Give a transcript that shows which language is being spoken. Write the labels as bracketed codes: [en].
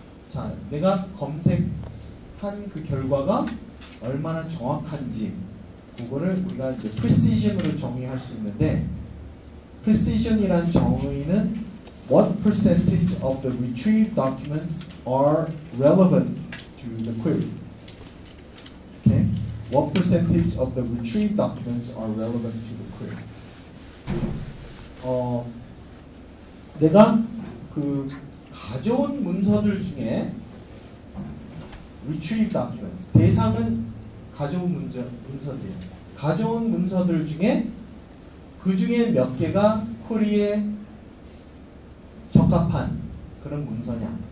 [ko] 자, 내가 검색한 그 결과가 얼마나 정확한지 그거를 우리가 이제 precision으로 정의할 수 있는데, precision이라는 정의는 [en] what percentage of the retrieved documents are relevant to the query. Okay? What percentage of the retrieved documents are relevant to the query? [ko] 내가 그 가져온 문서들 중에 [en] retrieved documents, [ko] 대상은 가져온 문서들이에요. 가져온 문서들 중에 그 중에 몇 개가 쿼리에 적합한 그런 문서냐.